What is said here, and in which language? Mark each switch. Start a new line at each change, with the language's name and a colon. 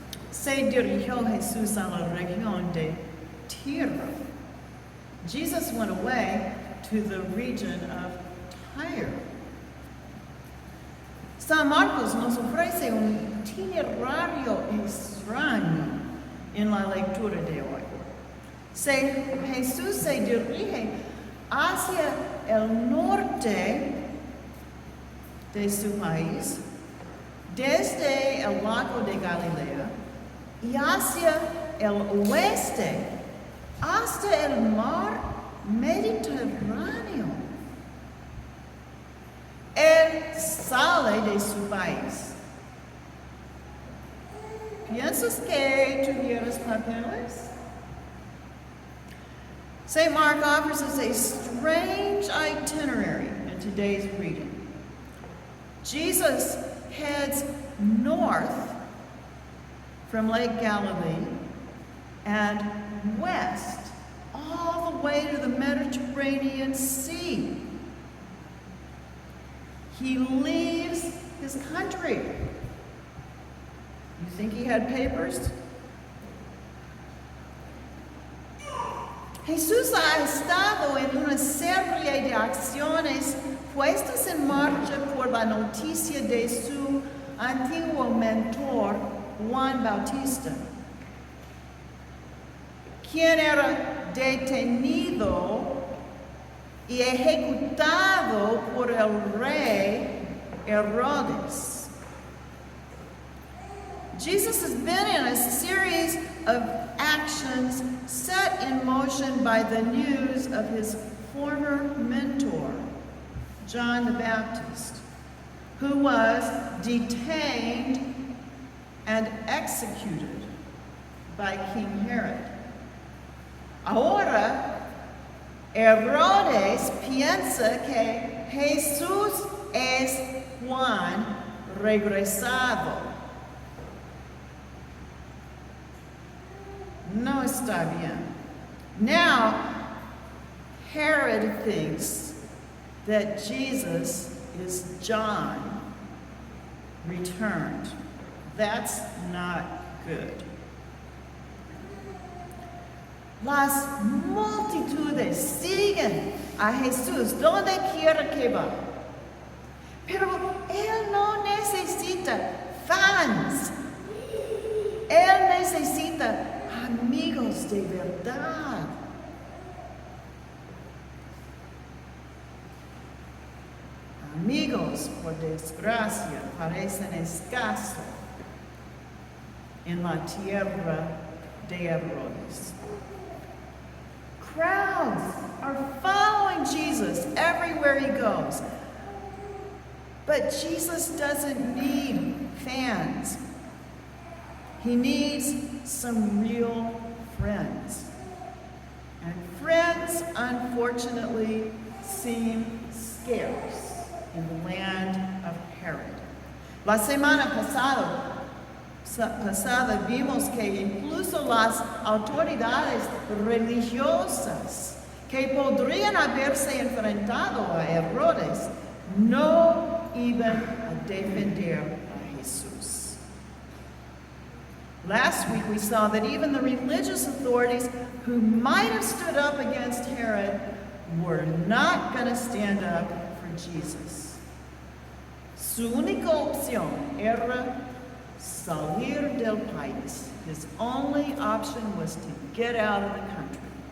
Spanish: se dirigió Jesús a la región de Tiro.
English: Jesus went away to the region of Tyre.
Spanish: San Marcos nos ofrece un itinerario extraño en la lectura de hoy. Jesús se dirige hacia el norte de su país, desde el lago de Galilea, y hacia el oeste, hasta el mar Mediterráneo. Él sale de su país. ¿Piensas que tuvieras papeles?
English: St. Mark offers us a strange itinerary in today's reading. Jesus heads north from Lake Galilee and west all the way to the Mediterranean Sea. He leaves his country. You think he had papers?
Spanish: Jesús ha estado en una serie de acciones puestas en marcha por la noticia de su antiguo mentor, Juan Bautista, quien era detenido y ejecutado por el rey Herodes.
English: Jesus has been in a series of actions set in motion by the news of his former mentor, John the Baptist, who was detained and executed by King Herod.
Spanish: Ahora, Herodes piensa que Jesús es Juan regresado. No está bien.
English: Now, Herod thinks that Jesus is John returned. That's not good.
Spanish: Las multitudes siguen a Jesús donde quiera que va. Pero él no necesita fans. Él necesita amigos de verdad. Amigos, por desgracia, parecen escasos en la tierra de Herodes.
English: Crowds are following Jesus everywhere he goes. But Jesus doesn't need fans. He needs some real friends. And friends, unfortunately, seem scarce in the land of Herod.
Spanish: La semana pasada vimos que incluso las autoridades religiosas que podrían haberse enfrentado a Herodes no iban a defender a Jesús.
English: Last week we saw that even the religious authorities who might have stood up against Herod were not going to stand up for Jesus.
Spanish: Su única opción era salir del país.
English: His only option was to get out of the country.